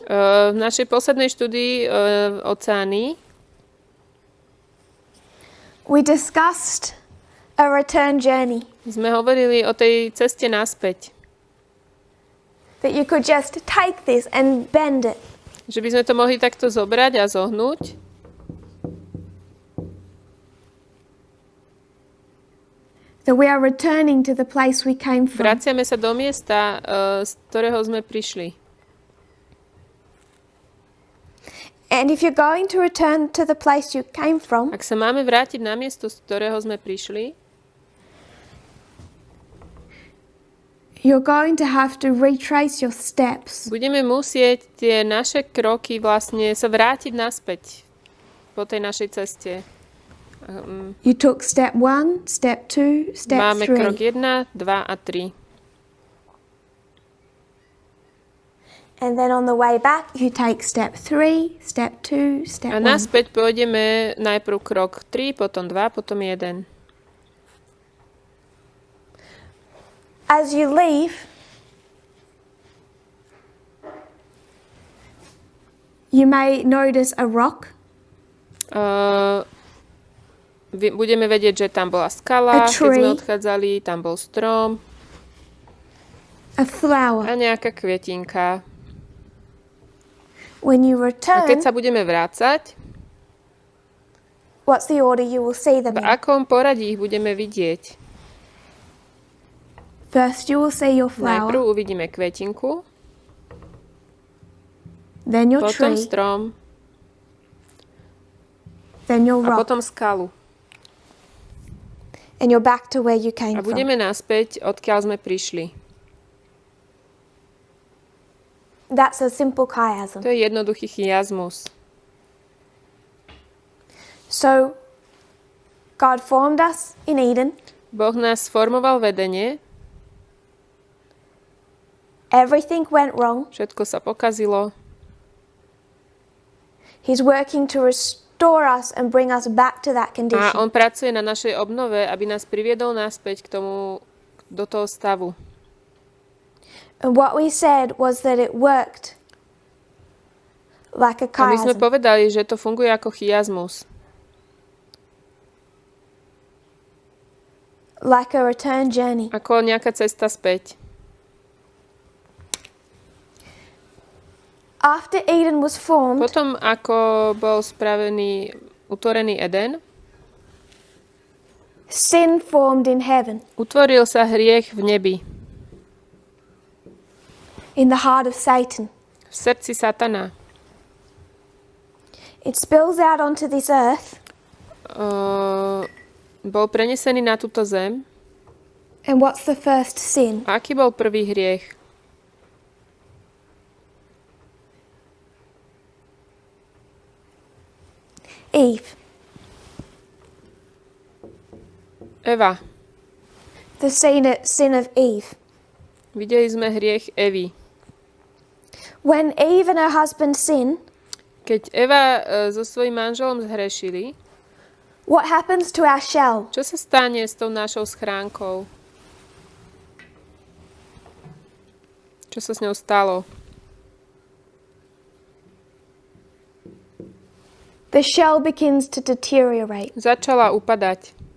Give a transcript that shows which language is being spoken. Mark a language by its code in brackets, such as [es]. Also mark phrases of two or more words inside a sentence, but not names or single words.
[sk] V našej poslednej štúdii oceány [en] we discussed a return journey. [sk] sme hovorili o tej ceste naspäť. [en] That you could just take this and bend it. [sk] Že by sme to mohli takto zobrať a zohnúť. [en] That we are returning to the place we came from. [sk] Vraciame sa do miesta, z ktorého sme prišli. [en] And if you're going to return to the place you came from, [sk] Ak sa máme vrátiť na miesto, z ktorého sme prišli, [en] you're going to have to retrace your steps. [sk] budeme musieť tie naše kroky vlastne sa vrátiť naspäť po tej našej ceste. [en] You took step 1, step 2, step [sk] Máme krok [en] 3. [sk] 1, 2 a 3. [en] And then on the way back, you take step 3, step 2, step [sk] A [en] 1. [sk] naspäť pôjdeme najprv krok 3, potom 2, potom 1. [en] As you leave, you may notice a rock, [sk] Budeme vedieť, že tam bola skala, [en] A [sk] keď sme [en] tree. [sk] odchádzali, tam bol strom [en] a flower. [sk] a nejaká kvietinka. [en] When you [sk] A [en] return, [sk] keď sa budeme vrácať, [en] what's the order you will see them [sk] v [en] in? [sk] akom poradí ich budeme vidieť? [en] First you will see your [sk] Najprv [en] flower, [sk] uvidíme kvetinku, [en] then your [sk] potom [en] tree, [sk] strom [en] then your [sk] a [en] rock, [sk] potom skalu. [en] and you're back to where you came [sk] A [en] from. [sk] budeme naspäť, odkiaľ sme prišli. [en] That's a simple chiasm. [sk] To je jednoduchý chiasmus. [en] So, God formed us in Eden. [sk] Boh nás formoval v Edene, [en] Everything went wrong. [sk] všetko sa pokazilo. [en] He's working to restore us and bring us back to that [sk] A [en] condition. [sk] on pracuje na našej obnove, aby nás priviedol naspäť k tomu, do toho stavu. [en] And what we said was that it worked like a [sk] A my sme [en] chiasm. [sk] povedali, že to funguje ako chiasmus. [en] Like a return journey. [sk] Ako nejaká cesta späť. [en] After Eden was formed, [sk] Potom, ako bol spravený, utvorený Eden, [en] sin formed in heaven, [sk] utvoril sa hriech v nebi, [en] in the heart of Satan. [sk] v srdci Satana. [en] It spills out onto this earth, [sk] Bol prenesený na túto zem. [en] and what's the first sin? [sk] A aký bol prvý hriech? [en] Eve. [sk] Eva. [en] The sin of Eve. [sk] Videli sme hriech Evy. [en] When Eve and her husband sin, [sk] Keď Eva so svojím manželom zhrešili, [en] what happens to our shell? [sk] čo sa stane s tou našou schránkou? Čo sa s ňou stalo? [en] The shell begins to deteriorate. [sk] Začala upadať.